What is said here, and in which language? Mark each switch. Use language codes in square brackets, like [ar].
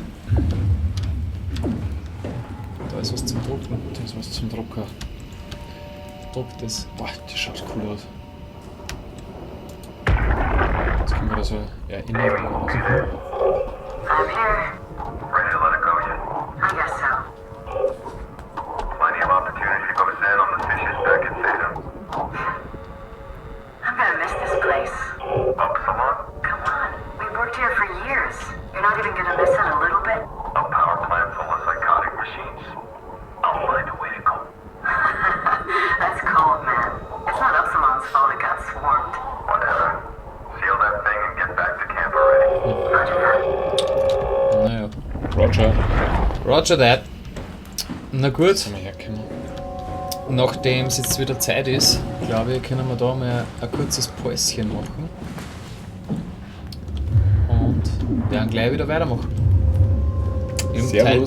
[de] Da ist was zum Drucken. Das ist was zum Drucker. Druckt es. Boah, das schaut cool aus. Jetzt können wir da so Erinnerungen oder so. [en] I'm here. Ready to let it go yet? I guess so. Plenty of opportunity to go to Zen on the fishes back in Salem. I'm gonna miss this place. Upsilon? Come on. We've worked here for years. You're not even gonna miss it a little bit? A power plant full of psychotic machines? I'll find a way to go. That's cold, man. It's not Upsilon's fault it got swarmed. Whatever. Seal that thing and get back to camp already. Roger that. [de] Naja. [en] Roger. Roger that. [de] Na gut. Jetzt sind wir hergekommen. Nachdem es jetzt wieder Zeit ist, glaube ich, können wir da mal ein kurzes Päuschen machen. Und werden gleich wieder weitermachen. Im Teil